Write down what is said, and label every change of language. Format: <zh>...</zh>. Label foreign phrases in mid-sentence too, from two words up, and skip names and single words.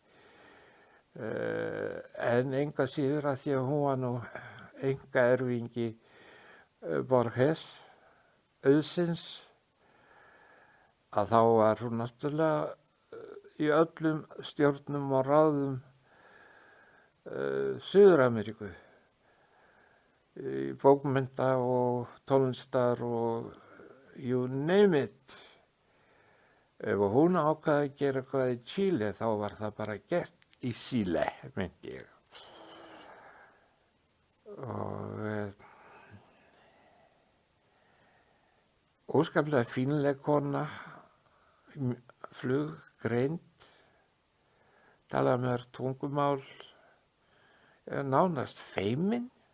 <is>En enga síður að því að hún var nú einkaerfingi Borges, auðsins, að þá var hún náttúrulega í öllum stjórnum og ráðum Suður-Ameríku, í bókmennta og tónlistar og</is> <en>you name it.</en> <is>Ef hún ákvaði að gera eitthvað í Chile, þá var það bara gert í Chile, myndi ég. Og óskaplega fínleg kona, fluggreind, talaði með tungumál, nánast feimin.</is>